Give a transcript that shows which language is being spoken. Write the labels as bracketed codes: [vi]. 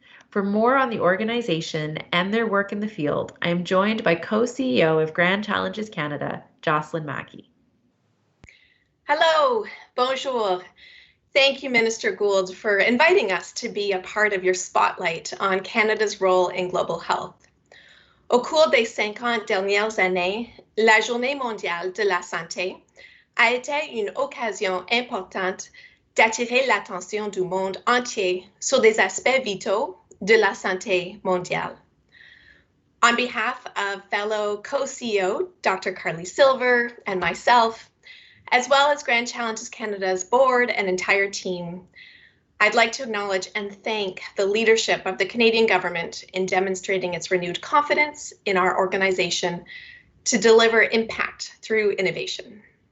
[en] For more on the organization and their work in the field, I am joined by co-CEO of Grand Challenges Canada, Jocelyn Mackey. Hello, bonjour. Thank you, Minister Gould, for inviting us to be a part of your spotlight on Canada's role in global health. [fr] Au cours des 50 dernières années, la Journée mondiale de la santé a été une occasion importante d'attirer l'attention du monde entier sur des aspects vitaux de la santé mondiale. [en] On behalf of fellow co-CEO Dr. Carly Silver and myself, as well as Grand Challenges Canada's board and entire team, I'd like to acknowledge and thank the leadership of the Canadian government in demonstrating its renewed confidence in our organization to deliver impact through innovation.